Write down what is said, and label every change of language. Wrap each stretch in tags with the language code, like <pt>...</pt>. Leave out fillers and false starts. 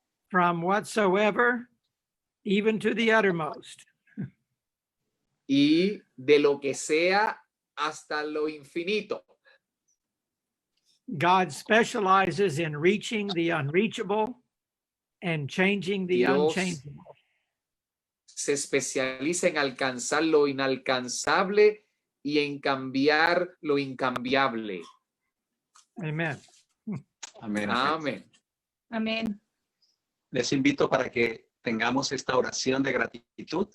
<en>from whatsoever, even to the uttermost.</en> <es>y de lo que sea hasta lo infinito.</es> <en>God specializes in reaching the unreachable and changing the</en> <es>Dios</es> <en>unchangeable.</en> <es>se especializa en alcanzar lo inalcanzable y en cambiar lo incambiable.</es> <en>Amen.</en> <es>Amén. Amén. Amén. Les invito para que tengamos esta oración de gratitud.</es>